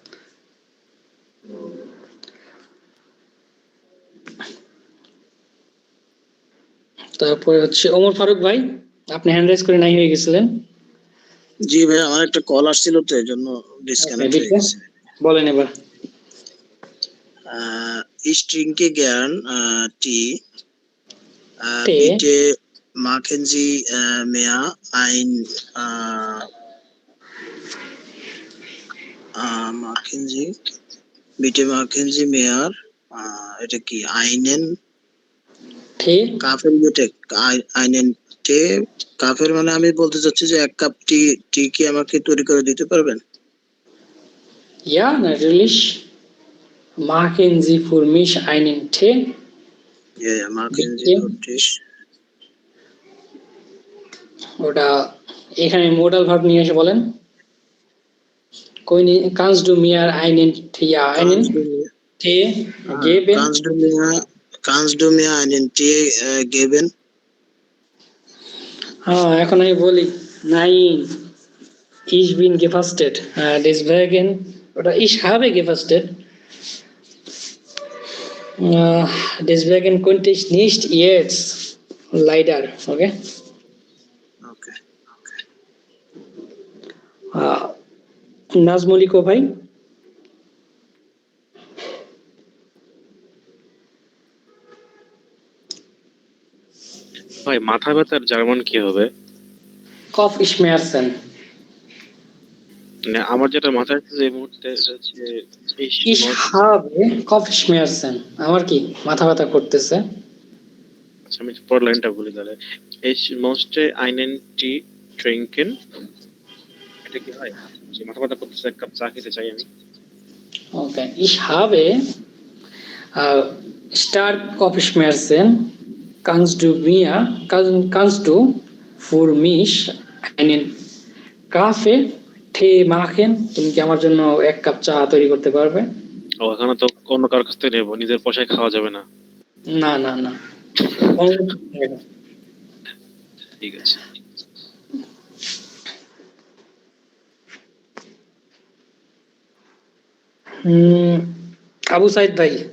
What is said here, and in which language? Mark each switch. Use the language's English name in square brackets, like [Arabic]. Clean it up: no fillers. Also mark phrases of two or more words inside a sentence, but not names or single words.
[Bangla] তারপরে হচ্ছে ওমর ফারুক ভাই, আপনি হ্যান্ড রাইজ করে নাই হয়ে গেছিলেন। জি ভাই, আমার একটা কল আসছিল তো এই জন্য ডিসকানেক্ট হয়ে গেছে। বলেন এবার। [German] Ich trinke gern Tee. Bitte machen Sie mir machen Sie mir [Bangla] এটা কি [German] einen কাফের বিটে einen Tee। [Bangla] কাফের মানে আমি বলতে চাচ্ছি যে 1 কাপ টি কি আমাকে তৈরি করে দিতে পারবেন? [German] Ja, natürlich. Machen Sie für mich einen Tee? Ja, machen Sie für dich. [Bangla] ওটা এখানে মোডাল ভার্ব নিয়ে এসে বলেন। [German] Kannst du mir einen Tee geben? Kannst du mir einen Tee geben? [Bangla] এখন আমি বলি, [German] nein, ich bin gefastet. Deswegen, oder ich habe gefastet. Deswegen konnte ich nicht jetzt. Leider, okay? Okay. [Bangla] নাজমলিকো ভাই, ভাই মাথা ব্যথার জার্মান কি হবে? [German] Kopf Schmerzen. [Bangla] মানে আমার যেটা মাথায় আসছে এই মুহূর্তে এটা হচ্ছে [German] ich habe Kopfschmerzen। [Bangla] আমার কি মাথা ব্যথা করতেছে। আচ্ছা, আমি পর লাইনটা বলি তাহলে। [German] Ich möchte einen Tee trinken। [Bangla] এটা কি হয়? যে মাথা ব্যথা করতেছে, এক কাপ চা খেতে চাই আমি। ওকে, [German] ich habe stark Kopfschmerzen। kannst du für mich einen Kaffee Tee machen? [Bangla] তুমি কি আমার জন্য 1 কাপ চা তৈরি করতে পারবে? ও, এখানে তো অন্য কারোর কাছ থেকে নেবো, নিজের পয়সায় খাওয়া যাবে না। না না না, ঠিক আছে। আবু সাইদ ভাই,